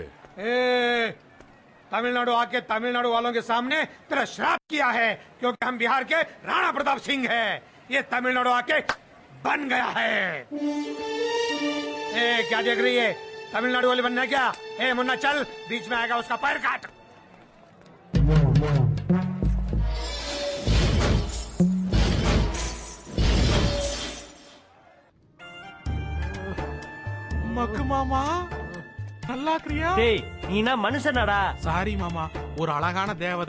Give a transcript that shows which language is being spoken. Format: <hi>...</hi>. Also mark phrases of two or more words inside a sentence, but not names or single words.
<hi>तमिलनाडु आके तमिलनाडु वालों के सामने तेरा श्राप किया है, क्योंकि हम बिहार के राणा प्रताप सिंह हैं. ये तमिलनाडु आके बन गया है. क्या देख रही है? तमिलनाडु वाली बनना क्या? मुन्ना चल, बीच में आएगा उसका पैर काट.</hi> <ta>மக்கு மாமா, நல்லா கிரியா? டேய், நீனா மனுஷனாடா? சாரி மாமா, ஒரு அழகான தேவதை.</ta>